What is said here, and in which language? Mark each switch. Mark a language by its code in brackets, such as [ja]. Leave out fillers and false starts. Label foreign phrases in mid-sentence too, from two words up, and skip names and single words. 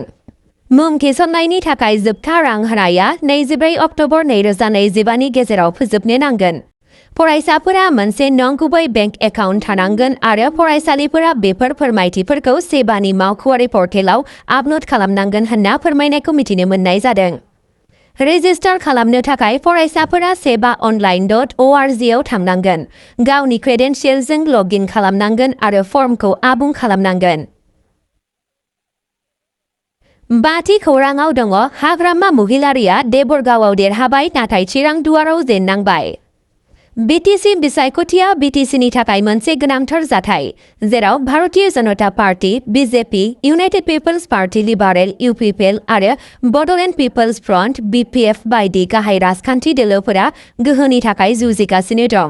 [brx] मुं थिसननायनि थाखाय जोबथा रां होनाया 24 अक्ट'बर 2025 नि गेजेराव फोजोबनो नांगोन। फरायसाफोरा मोनसे नंगुबै बेंक एकाउन्ट थानांगोन आरो फरायसालिफोरा बेफोर फोरमायथिफोरखौ सेबानि मावख'आरि पर्टेलाव आपल'ड खालामनांगोन होनना फोरमायनायखौ मिथिनो मोननाय जादों। रेजिस्टार खालामनो थाखाय फरायसाफोरा seba.online.org आव थांनांगोन, गावनि क्रेडेन्शियेलजों लग इन खालामनांगोन आरो फर्मखौ आबुं खालामनांगोन। बाथि खौराङाव दङ हाग्रामा महिलारिया देबरगावआव देरहाबाय नाथाय चिरांदुवाराव जेननांबाय। बिटिसि बिसायख'थिया बिटिसिनि थाखाय मोनसे गोनांथार जाथाय, जेराव भारतीय जनता पार्टी, बिजेपि, इउनाइटेड पिपल्स पार्टी लिबारेल इउपिपिएल आरो बडोलेण्ड पिपल्स फ्रन्ट बिपिएफ बायदि गाहाय राजखान्थि दोलोफोरा गोहोनि थाखाय जुजिगासिनो दं।